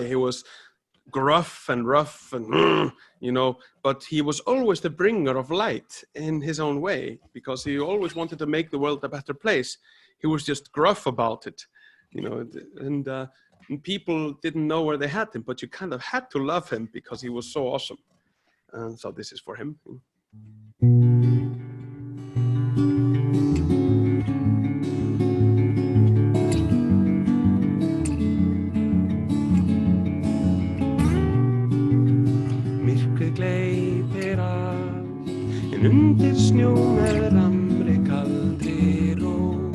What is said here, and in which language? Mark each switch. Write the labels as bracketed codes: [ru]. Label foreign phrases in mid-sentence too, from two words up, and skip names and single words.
[en] He was gruff and rough and but he was always the bringer of light in his own way, because he always wanted to make the world a better place. He was just gruff about it, and people didn't know where they had him, but you kind of had to love him because he was so awesome. And so this is for him. [is] Gleypir allt, en undir snjóm ramri kaldri ró.